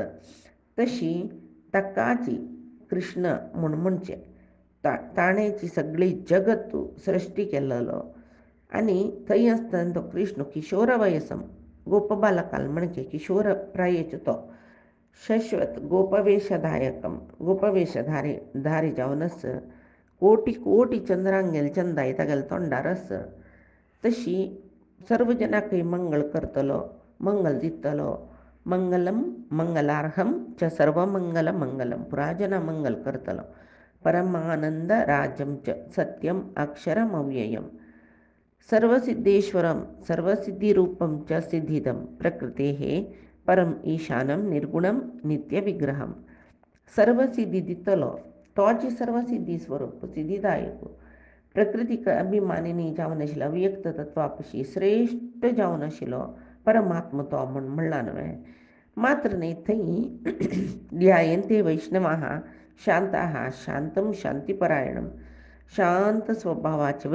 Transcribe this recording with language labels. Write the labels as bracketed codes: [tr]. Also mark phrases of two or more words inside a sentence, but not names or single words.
[kok] तशी ताकाची कृष्ण म्हूण म्हणचे ताणेची सगळी जगत सृश्टी केल्लो आनी थंय आसतना तो कृष्ण किशोर वयसम गोपबालकाल म्हणचे किशोर प्रायेचो तो शाश्वत गोपवेशधायकम गोपवेशधारी धारी जावन आस कोटी कोटी चंद्रांगेल चंदाय तागेले तोंडार आस. तशी सर्व जनाकय मंगळ करतलो मंगल दितलो. [sa] मंगलम मंगलार्हम च सर्वमंगल मंगलम [kok] पुरा जना मंगल करतलो. [sa] परमानंद राजं च सत्यम अक्षरमव्ययम सर्वसिद्धेश्वरं सर्वसिद्धिरूपं च सिद्धिदं प्रकृतेः परम ईशानं निर्गुणं नित्यविग्रहं. [kok] सर्वसिद्धी दितलो तोच सर्वसिद्धी स्वरूप सिद्धिदायक प्रकृतीक अभिमानिनी जावन आशिल्लो अव्यक्त तत्वापशी श्रेष्ठ जावन आशिल्लो परमात्म तो म्हूण म्हणला न्हय. मात्र न्ही थंय [sa] ध्यायन्ते वैष्णवाः शांताः शांतं शांतिपरायणं [kok] शांत स्वभावाचे